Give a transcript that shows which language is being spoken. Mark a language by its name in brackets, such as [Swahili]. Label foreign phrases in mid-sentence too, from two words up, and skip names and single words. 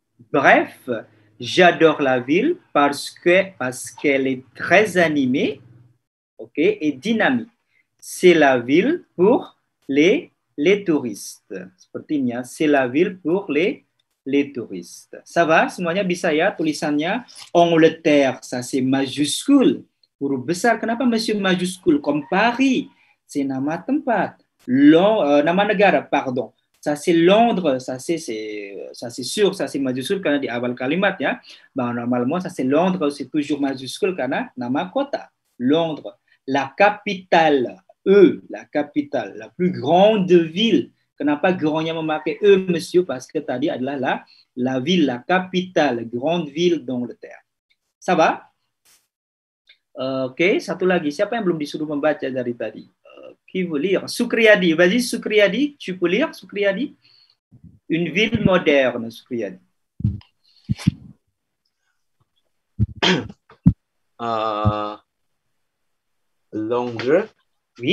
[French] Bref, J'adore la ville parce qu'elle est très animée, ok, et dynamique. C'est la ville pour les touristes. Sepertinya, c'est la ville pour les touristes. Ça va? [Indonesian] Semuanya bisa ya tulisannya? [French] Angleterre, ça c'est majuscule. [Indonesian] Huruf besar. Kenapa [French] monsieur majuscule? Comme Paris, c'est [Indonesian] nama tempat. Nama negara, [French] pardon. Ça c'est Londres, ça c'est sûr, ça c'est majuscule [Indonesian] karena di awal kalimat ya. [French] Bah, normalement ça c'est Londres, c'est toujours majuscule [Indonesian] karena nama kota. [French] Londres, la capitale, la capitale, la plus grande ville. [Indonesian] Kenapa grandnya memakai monsieur? [French] Parce que [Indonesian] tadi adalah [French] la ville, la capitale, grande ville d'Angleterre. Ça va? [Indonesian] Oke, satu lagi. Siapa yang belum disuruh membaca dari tadi? [French] Qui veut lire? Sukriyadi, vas-y Sukriyadi, tu peux lire Sukriyadi? Une ville moderne, Sukriyadi. Londres oui.